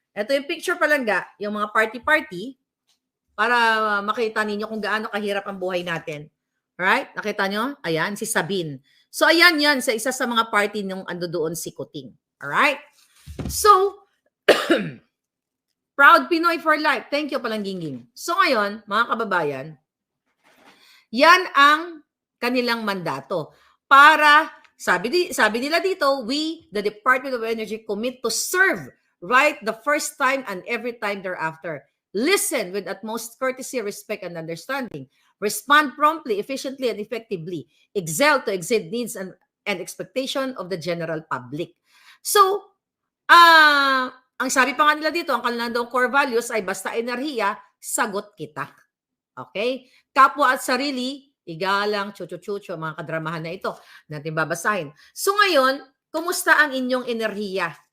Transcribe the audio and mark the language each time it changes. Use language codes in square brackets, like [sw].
[tl] Ito yung picture palangga, yung mga party-party, para makita ninyo kung gaano kahirap ang buhay natin. Alright? Nakita nyo? Ayan, si Sabine. So, ayan yan, sa isa sa mga party nung ando doon si Kuting. Alright? [en] So, Proud Pinoy for Life. Thank you, Palangginging. [tl] So, ngayon, mga kababayan, yan ang kanilang mandato. Para, sabi nila dito, [en] we, the Department of Energy, commit to serve right the first time and every time thereafter. Listen with utmost courtesy, respect, and understanding. Respond promptly, efficiently, and effectively. Excel to exceed needs and expectation of the general public. [tl] So, ang sabi pa nga nila dito, ang kanilang daw core values ay basta enerhiya, sagot kita. Okay? Kapwa at sarili, igalang, chuchu-chuchu, mga kadramahan na ito natin babasahin. So ngayon, kumusta ang inyong enerhiya?